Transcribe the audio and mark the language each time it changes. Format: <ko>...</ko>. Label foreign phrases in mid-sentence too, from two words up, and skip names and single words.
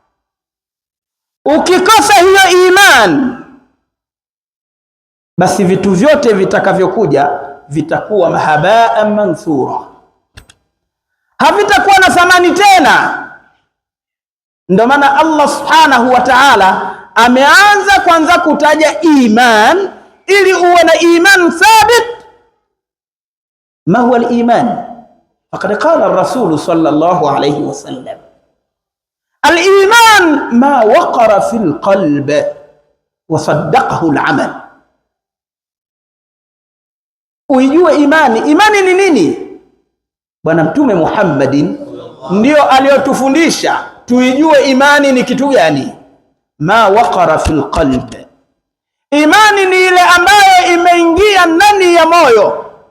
<sw>Ukikosa hiyo iman, basi vitu vyote vitakavyokuja vitakuwa</sw> <ar>هباء منثورا,</ar> <sw>havitakuwa na thamani tena. Ndio maana Allah</sw> <ar>سبحانه وتعالى</ar> <sw>ameanza kwanza kutaja iman, ili uwe na iman thabit.</sw> <ar>ما هو الإيمان؟ فقد قال الرسول صلى الله عليه وسلم، الإيمان ما وقر في القلب وصدقه العمل.</ar> <sw>Uijue imani. Imani ni nini? Bwana Mtume Muhammadin ndio aliyotufundisha tuijue imani ni kitu gani.</sw> <ar>ما وقر في القلب,</ar> <sw>imani ni ile ambayo imeingia ndani ya moyo.</sw>